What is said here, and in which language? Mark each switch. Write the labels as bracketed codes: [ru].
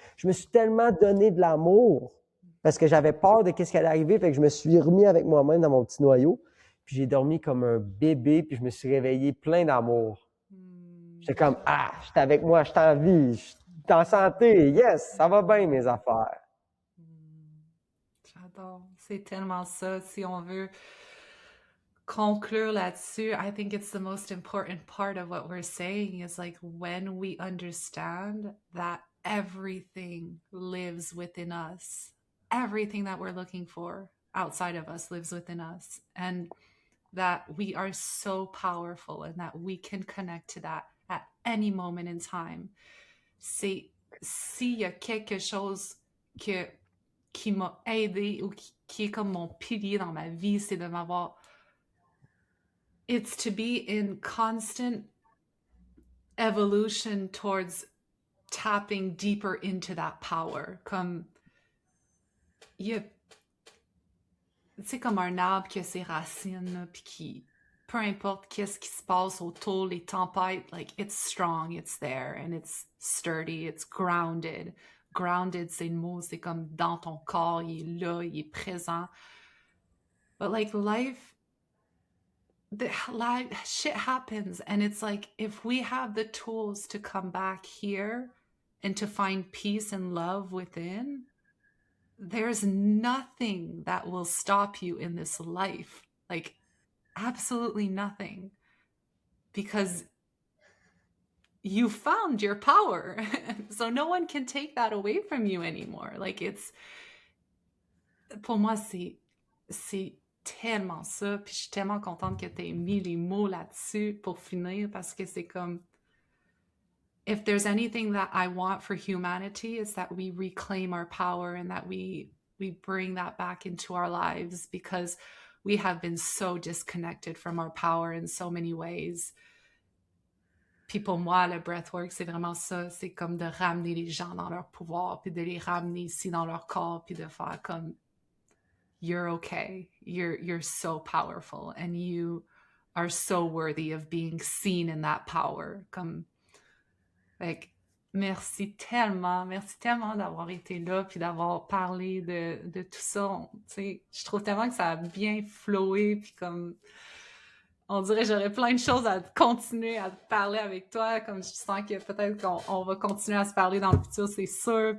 [fr] Je me suis tellement donné de l'amour parce que j'avais peur de qu'est-ce qui allait arriver, fait que je me suis remis avec moi-même dans mon petit noyau. Puis j'ai dormi comme un bébé, puis je me suis réveillé plein d'amour. J'étais comme, j'étais avec moi, j'étais en vie, j'étais en santé, yes, ça va bien mes affaires. J'adore. C'est tellement ça. Si on veut conclure là-dessus, [en] I think it's the most important part of what we're saying is like when we understand that everything lives within us, everything that we're looking for outside of us lives within us, and that we are so powerful and that we can connect to that at any moment in time. [fr] C'est s'il y a quelque chose qui m'a aidé ou qui est comme mon pilier dans ma vie, c'est de m'avoir... [en] It's to be in constant evolution towards tapping deeper into that power. [fr] Comme... C'est comme un arbre qui a ses racines, puis qui... Peu importe qu'est-ce qui se passe autour, les tempêtes, [en] like, it's strong, it's there, and it's sturdy, it's grounded. [fr] Grounded, c'est le mot, c'est comme dans ton corps, il est là, il est présent. [en] But like life, shit happens, and it's like if we have the tools to come back here and to find peace and love within, there's nothing that will stop you in this life. Like absolutely nothing. Because you found your power. So no one can take that away from you anymore. Like it's, [fr] pour moi, c'est tellement ça. Puis je suis tellement contente que tu aies mis les mots là-dessus pour finir parce que c'est comme, [en] if there's anything that I want for humanity, it's that we reclaim our power and that we bring that back into our lives, because we have been so disconnected from our power in so many ways. [fr] Puis pour moi, le breathwork, c'est vraiment ça. C'est comme de ramener les gens dans leur pouvoir, puis de les ramener ici dans leur corps, puis de faire comme, [en] you're okay. You're so powerful, and you are so worthy of being seen in that power. Comme, like, [fr] Merci tellement d'avoir été là puis d'avoir parlé de tout ça. Tu sais, je trouve tellement que ça a bien flowé puis comme on dirait que j'aurais plein de choses à continuer à parler avec toi, comme je sens que peut-être qu'on va continuer à se parler dans le futur, c'est sûr.